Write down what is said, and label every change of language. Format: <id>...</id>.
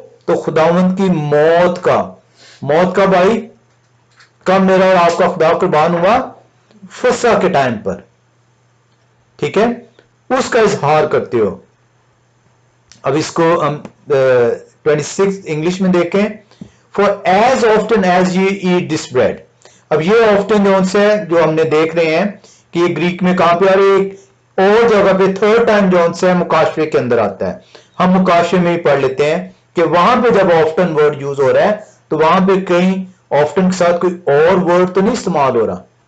<ur>تو خداوند کی موت کا بھائی کب میرا اور آپ کا خدا قربان ہوا؟ فسح کے ٹائم پر، ٹھیک ہے، اس کا اظہار کرتے ہو. اب اس کو ہم 26 انگلش میں دیکھیں.</ur> <en>For as often as ye eat this bread.</en> <ur>اب یہ often جو ہم نے دیکھ رہے ہیں کہ یہ گریک میں کہاں پہ آ رہی ہے، اور جگہ پہ تھرڈ ٹائم مکاشفے کے اندر آتا ہے. ہم مکاشفے میں ہی پڑھ لیتے ہیں کہ وہاں پہ جب often ورڈ یوز ہو رہا ہے تو وہاں پہ کہیں often کے ساتھ کوئی اور ورڈ تو نہیں استعمال ہو رہا.</ur>